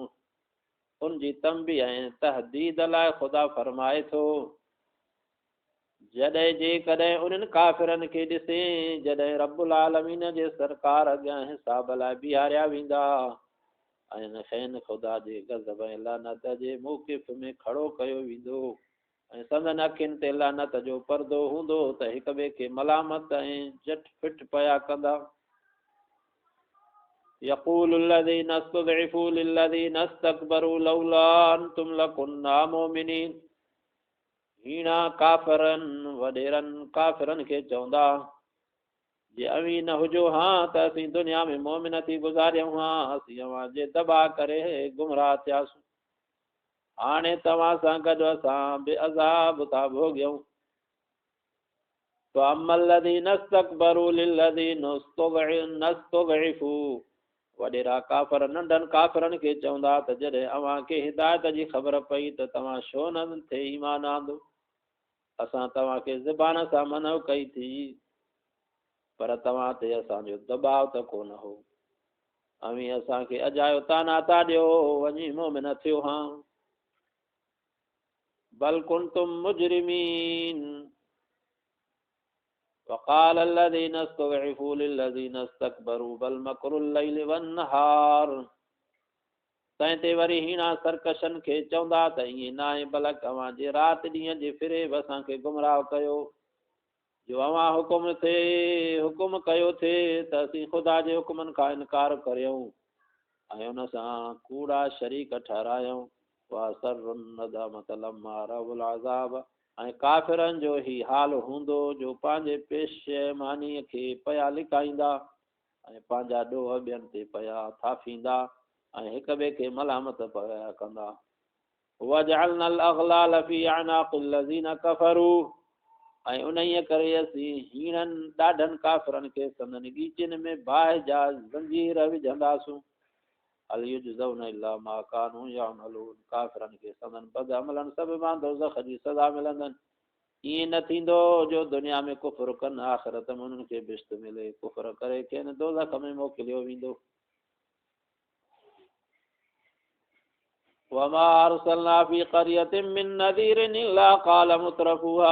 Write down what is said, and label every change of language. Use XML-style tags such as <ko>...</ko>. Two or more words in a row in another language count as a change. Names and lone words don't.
<sd>उन जी तंबीह ऐं तहदीद लाइ ख़ुदा फरमाए थो जॾहिं जेकॾहिं उन्हनि काफ़िरनि खे ॾिसे जॾहिं</sd> <ar>رب العالمين</ar> <sd>जे सरकार अॻियां हिसाब लाइ बीहारिया वेंदा ऐं खेनि ख़ुदा जे गज़ब ऐं लानत जे मौक़िफ़ में खड़ो कयो वेंदो ऐं संदन अखियुनि ते लानत जो पर्दो हूंदो त हिक ॿिए खे मलामत ऐं झट फिट पिया कंदा।</sd> <ar>يقول الذين استضعفوا للذين استكبروا لولا أنتم لكنا مؤمنين.</ar> <sd>हीणा काफ़िरनि वॾेरनि काफ़िरनि खे चवंदा जे अवी न हुजो हां त असीं दुनिया में मोमिन थी गुज़ारियूं हां, असीं अव्हां जे दबा करे गुमराह थियासीं। हाणे तव्हां सां गॾु असां बि अज़ाब था भोॻियूं।</sd> <ar>فأما الذين استكبروا للذين استضعفوا.</ar> <sd>वॾेरा काफ़िर नंढनि काफ़िरनि खे चवंदा त जॾहिं अव्हां खे हिदायत जी ख़बर पई त तव्हां छो न थे ईमान आंदो? असां तव्हांखे ज़बान सां मनव कई थी पर तव्हां ते असांजो दबाव त कोन हो। अवी असांखे अजायो ताना था ॾियो वञी मोमिन थियो हां।</sd> <ar>بل كنتم مجرمين. وقال الذين استضعفوا للذين استكبروا بل مكر الليل والنهار.</ar> <sd>तंहिं ते वरी हीणा सरकशनि खे चवंदा त ईअं न आहे बल्कि अव्हां जे राति ॾींहं जे फिरेब असांखे गुमराह कयो जो अव्हां हुकुम कयो थे त असीं ख़ुदा जे हुकुमनि खां इनकार करियूं ऐं उन सां कूड़ा शरीक ठहरायूं।</sd> <ar>وأسروا الندامة لما رأوا العذاب.</ar> <sd>ऐं काफ़िरनि जो ही हाल हूंदो जो पंहिंजे पेशमानीअ खे पिया लिकाईंदा ऐं पंहिंजा ॾोह ॿियनि ते पिया थाफींदा ऐं हिक ॿिए खे मलामत पिया कंदा।</sd> <ar>وجعلنا الأغلال في أعناق الذين كفروا.</ar> <sd>ऐं उन्हीअ करे असीं हीणनि ॾाढनि काफ़िरनि खे संदनि ॻीचनि में बाहि जा ज़ंजीर विझंदासूं।</sd> <ar>هل يجزون إلا ما كانوا يعملون.</ar> <sd>काफ़िरनि खे संदनि बद अमलनि सभु दोज़ख जी सज़ा मिलंदनि। ईअं न थींदो जो दुनिया में कुफ़्र कनि आख़िरत में उन्हनि खे बिश्त मिले। कुफ़्र करे खेनि दोज़ख में मोकिलियो वेंदो।</sd> <ar>وما أرسلنا في قرية من نذير إلا قال مترفوها.</ar>